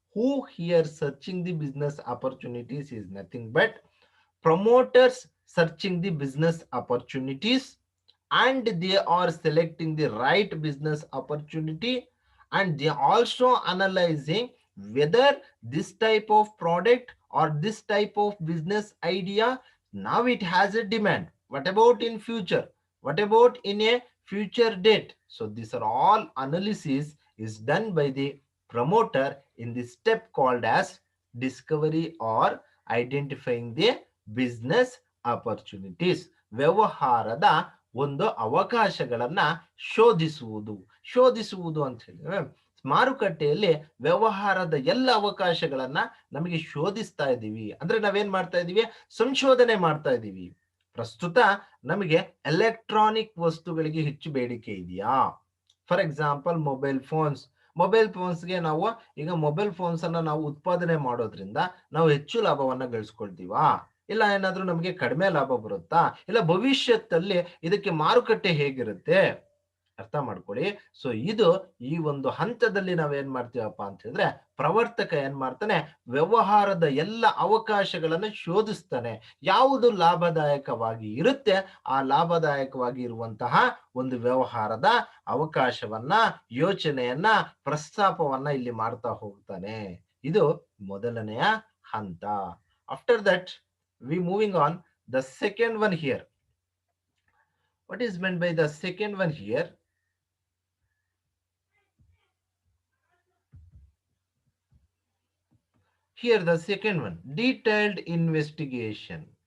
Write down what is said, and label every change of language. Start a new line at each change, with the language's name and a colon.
English: Who here searching the business opportunities is nothing but promoters searching the business opportunities, and they are selecting the right business opportunity, and they are also analyzing whether this type of product or this type of business idea now it has a demand. What about in future? What about in a future date? So these are all analysis is done by the promoter in the step called as discovery or identifying the business opportunities.
Kannada: ವ್ಯವಹಾರದ ಒಂದು ಅವಕಾಶಗಳನ್ನ ಶೋಧಿಸುವುದು. ಶೋಧಿಸುವುದು ಅಂತ ಹೇಳಿದ್ರೆ ಮಾರುಕಟ್ಟೆಯಲ್ಲಿ ವ್ಯವಹಾರದ ಎಲ್ಲ ಅವಕಾಶಗಳನ್ನ ನಮಗೆ ಶೋಧಿಸ್ತಾ ಇದ್ದೀವಿ ಅಂದ್ರೆ ನಾವೇನ್ ಮಾಡ್ತಾ ಇದೀವಿ, ಸಂಶೋಧನೆ ಮಾಡ್ತಾ ಇದ್ದೀವಿ. ಪ್ರಸ್ತುತ ನಮಗೆ ಎಲೆಕ್ಟ್ರಾನಿಕ್ ವಸ್ತುಗಳಿಗೆ ಹೆಚ್ಚು ಬೇಡಿಕೆ ಇದೆಯಾ?
English: for example
Kannada: ಮೊಬೈಲ್ ಫೋನ್ಸ್ಗೆ ನಾವು ಈಗ ಮೊಬೈಲ್ ಫೋನ್ಸ್ ಅನ್ನ ನಾವು ಉತ್ಪಾದನೆ ಮಾಡೋದ್ರಿಂದ ನಾವು ಹೆಚ್ಚು ಲಾಭವನ್ನ ಗಳಿಸ್ಕೊಳ್ತೀವಾ, ಇಲ್ಲ ಏನಾದ್ರೂ ನಮಗೆ ಕಡಿಮೆ ಲಾಭ ಬರುತ್ತಾ, ಇಲ್ಲ ಭವಿಷ್ಯದಲ್ಲಿ ಇದಕ್ಕೆ ಮಾರುಕಟ್ಟೆ ಹೇಗಿರುತ್ತೆ, ಅರ್ಥ ಮಾಡ್ಕೊಳ್ಳಿ. ಸೊ ಇದು ಈ ಒಂದು ಹಂತದಲ್ಲಿ ನಾವೇನ್ ಮಾಡ್ತೀವಪ್ಪ ಅಂತ ಹೇಳಿದ್ರೆ ಪ್ರವರ್ತಕ ಏನ್ ಮಾಡ್ತಾನೆ, ವ್ಯವಹಾರದ ಎಲ್ಲ ಅವಕಾಶಗಳನ್ನು ಶೋಧಿಸ್ತಾನೆ. ಯಾವುದು ಲಾಭದಾಯಕವಾಗಿ ಇರುತ್ತೆ ಆ ಲಾಭದಾಯಕವಾಗಿ ಇರುವಂತಹ ಒಂದು ವ್ಯವಹಾರದ ಅವಕಾಶವನ್ನ, ಯೋಚನೆಯನ್ನ, ಪ್ರಸ್ತಾಪವನ್ನ ಇಲ್ಲಿ ಮಾಡ್ತಾ ಹೋಗ್ತಾನೆ. ಇದು ಮೊದಲನೆಯ ಹಂತ.
English: After that we moving on the second one here. What is meant by the second one here? Here the second one, detailed investigation.